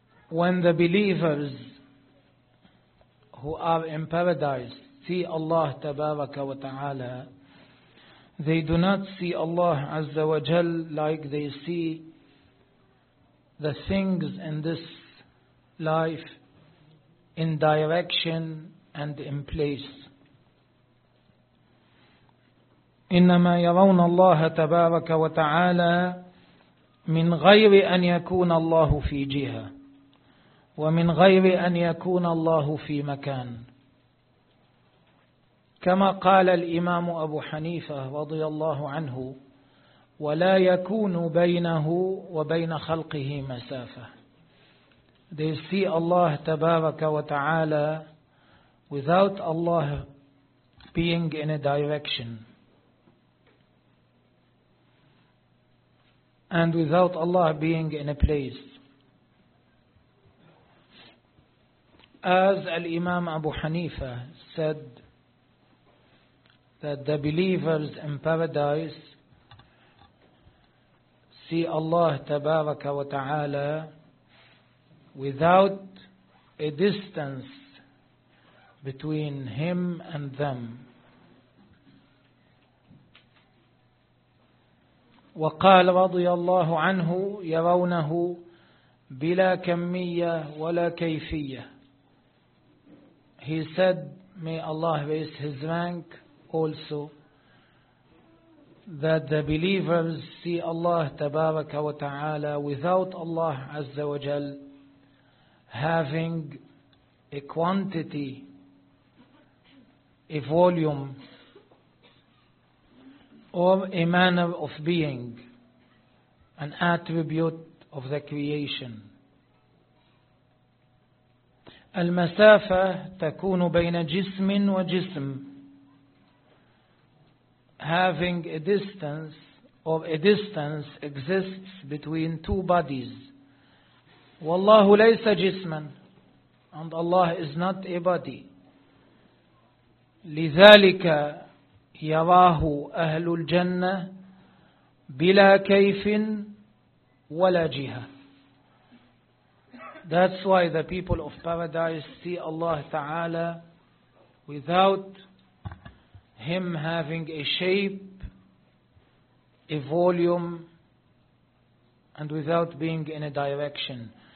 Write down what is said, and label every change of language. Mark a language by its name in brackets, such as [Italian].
[English] When the believers who are in paradise see Allah تبارك وتعالى, they do not see Allah عز وجل like they see the things in this life in direction and in place. [Arabic] إنما يرون الله تبارك وتعالى من غير أن يكون الله في جهة ومن غير أن يكون الله في مكان، كما قال الإمام أبو حنيفة رضي الله عنه ولا يكون بينه وبين خلقه مسافة. [English] They see Allah تبارك وتعالى without Allah being in a direction and without Allah being in a place. As Al-Imam Abu Hanifa said, that the believers in paradise see Allah تبارك وتعالى without a distance between him and them. [Arabic] وقال رضي الله عنه يرونه بلا كمية ولا كيفية. [English] He said, may Allah raise his rank also, that the believers see Allah تبارك وتعالى without Allah عز وجل having a quantity, a volume, or a manner of being, an attribute of the creation. [Arabic] المسافة تكون بين جسم وجسم. [English] having a distance of a distance exists between two bodies. Wallahu laysa jisman, and Allah is not a body. [Arabic] لذلك يراه أهل الجنة بلا كيف ولا جهة. [English] That's why the people of paradise see Allah Ta'ala without Him having a shape, a volume, and without being in a direction.